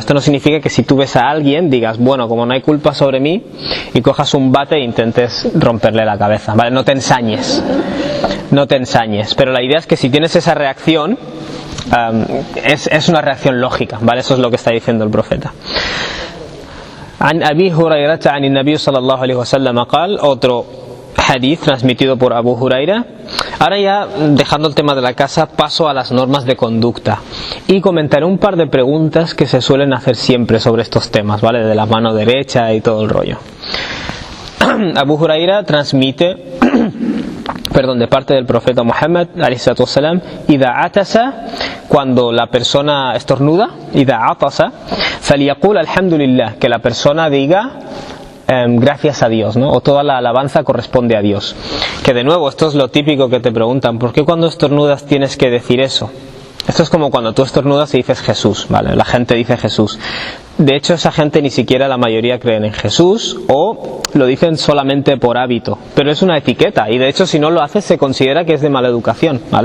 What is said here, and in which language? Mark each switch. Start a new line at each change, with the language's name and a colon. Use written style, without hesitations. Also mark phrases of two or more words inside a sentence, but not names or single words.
Spanish: Esto no significa que si tú ves a alguien digas, bueno, como no hay culpa sobre mí, y cojas un bate e intentes romperle la cabeza, ¿vale? No te ensañes, pero la idea es que si tienes esa reacción, es una reacción lógica, ¿vale? Eso es lo que está diciendo el profeta.
Arabic: عن أبي هريرة عن النبي صلى الله عليه وسلم قال,
Spanish: otro hadith transmitido por Abu Huraira. Ahora ya, dejando el tema de la casa, paso a las normas de conducta y comentaré un par de preguntas que se suelen hacer siempre sobre estos temas, ¿vale? De la mano derecha y todo el rollo. Abu Huraira transmite de parte del profeta Muhammad
Arabic: عليه الصلاة والسلام, إذا عطس,
Spanish: cuando la persona estornuda,
Arabic: إذا عطس فليقل الحمد لله,
Spanish: que la persona diga gracias a Dios, ¿no? O toda la alabanza corresponde a Dios. Que de nuevo, esto es lo típico que te preguntan, ¿por qué cuando estornudas tienes que decir eso? Esto es como cuando tú estornudas y dices Jesús, ¿vale? La gente dice Jesús. De hecho, esa gente ni siquiera la mayoría creen en Jesús, o lo dicen solamente por hábito, pero es una etiqueta, y de hecho si no lo haces se considera que es de mala educación, ¿vale?